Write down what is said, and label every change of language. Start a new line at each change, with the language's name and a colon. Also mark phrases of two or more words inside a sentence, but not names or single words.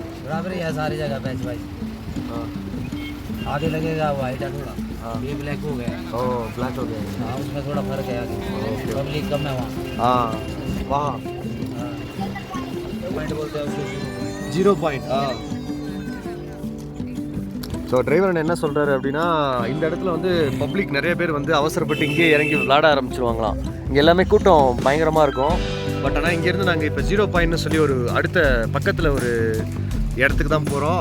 Hindi: बराबर है सारी जगह बैच भाई। हाँ, आगे लगेगा वाइट है थोड़ा। हाँ, ये ब्लैक हो गया। ओह ब्लैक हो गया। हाँ उसमें थोड़ा फर्क है आगे। पब्लिक कम है वहाँ। हाँ वहाँ पॉइंट बोलते हैं उसको 0 पॉइंट।
Tamil: ஸோ டிரைவர் என்ன சொல்கிறாரு அப்படின்னா, இந்த இடத்துல வந்து பப்ளிக் நிறைய பேர் வந்து அவசரப்பட்டு இங்கேயே இறங்கி விளாட ஆரம்பிச்சிருவாங்களாம். இங்கே எல்லாமே கூட்டம் பயங்கரமாக இருக்கும். பட் ஆனால் இங்கேருந்து நாங்கள் இப்போ 0 பாயிண்ட்னு சொல்லி ஒரு அடுத்த பக்கத்தில் ஒரு இடத்துக்கு தான் போகிறோம்.